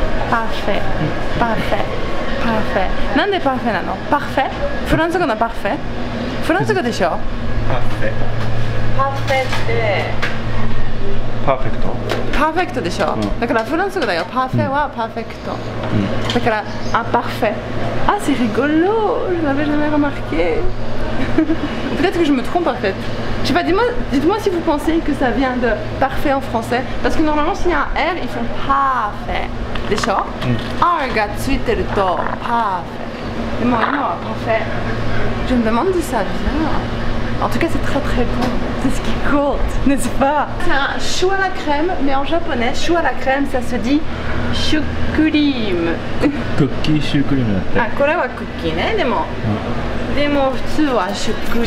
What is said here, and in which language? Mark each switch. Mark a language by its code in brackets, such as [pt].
[ja] パフェ、パフェ、パフェ。なんでパフェなの？パフェ？フランス語のパフェ？フランス語でしょ？パフェ。パフェって。パーフェクト。パーフェクトでしょ？だからフランス語だよ。パフェはパーフェクト。だからあ、パフェ。 [fr] Ah, c'est rigolo! Je n'avais jamais remarqué. Peut-être que je me trompe en fait. Je sais pas, dites-moi si vous pensez que ça vient de parfait en français. Parce que normalement, s'il y a un R, ils font parfait. Déjà, [ja] Rがついてると [fr] parfait. Mais moi, non, parfait. Je me demande d'où ça vient. En tout cas, c'est très très bon. C'est ce qui compte, n'est-ce pas? C'est un chou à la crème, mais en japonais, chou à la crème, ça se dit shukurim. [ja] クッキーシュークリームだって。あ、これはクッキーね、でも普通はシュクリーム。